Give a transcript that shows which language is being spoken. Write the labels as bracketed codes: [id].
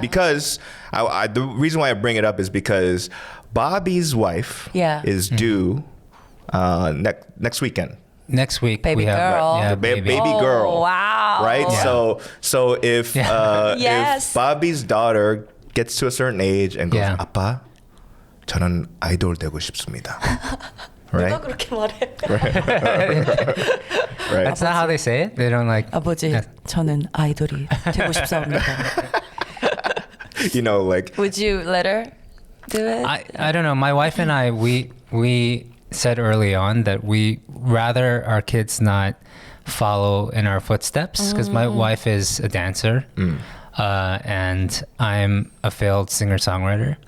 [en] Because the reason why I bring it up is because Bobby's wife is due next weekend. Next week Baby we have girl. yeah, Baby girl. Oh, wow. Right? Yeah. So if Yes. if Bobby's daughter gets to a certain age and goes, Yeah. [ko] 아빠, 저는 아이돌 되고 싶습니다. 누가 [en] Right? [ko] 그렇게 말해? [en] Right. That's not how they say it. They don't like. [ko] 아버지, [en] Yeah. [ko] 저는 아이돌이 되고 싶습니다. [en] You know, like Would you let her do it? I don't know. My wife and I we said early on that we rather our kids not follow in our footsteps because my wife is a dancer and I'm a failed singer-songwriter.